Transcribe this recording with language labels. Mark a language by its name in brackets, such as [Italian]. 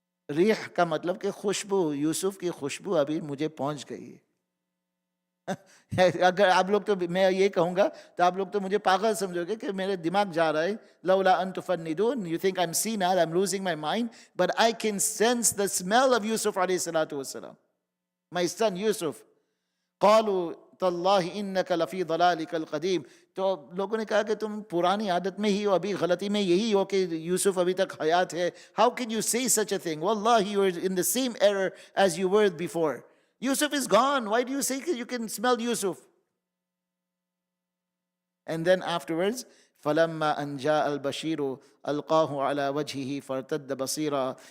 [Hindi] Rih का मतलब कि खुशबू, यूसुफ की खुशबू अभी मुझे पहुंच गई है. अगर आप लोग तो, मैं ये कहूँगा तो आप लोग तो मुझे पागल समझोगे कि मेरे दिमाग जा रहा है. [Arabic] लौला अन तुफन्निदून. [English] You think I'm senile, I'm losing my mind, but I can sense the smell of Yusuf alayhi salatu wasalam. My son Yusuf. [Arabic] قالوا तल्लाहि इन्नका लफी ضलालिकल क़दीम. [Hindi] तो लोगों ने कहा कि तुम पुरानी आदत में ही हो, अभी गलती में यही हो कि यूसुफ अभी तक हयात है. [English] How can you say such a thing? Wallahi, you are in the same error as you were before. Yusuf is gone. Why do you say you can smell Yusuf? And then afterwards, [Arabic] فَلَمَّا أَنْ جَاءَ الْبَشِيرُ أَلْقَاهُ عَلَى وَجْهِهِ فَارْتَدَّ بَصِيرًا.